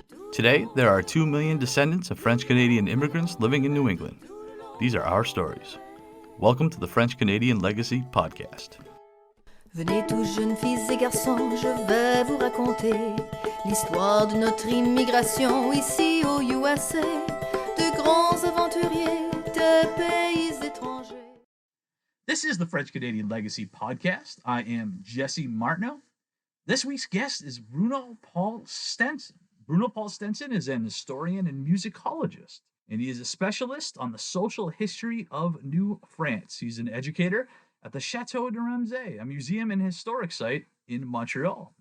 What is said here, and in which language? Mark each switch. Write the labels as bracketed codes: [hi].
[en] Today, there are 2 million descendants of French-Canadian immigrants living in New England. These are our stories. Welcome to the French-Canadian Legacy Podcast. [fr] Venez tous jeunes filles et garçons, je vais vous raconter l'histoire de notre immigration ici au USA, de grands aventuriers de pays étrangers. [en] This is the French-Canadian Legacy Podcast. I am Jesse Martineau. This week's guest is Bruno Paul Stenson. Bruno Paul Stenson is an historian and musicologist, and he is a specialist on the social history of New France. He's an educator at the Château Ramezay, a museum and historic site in Montreal.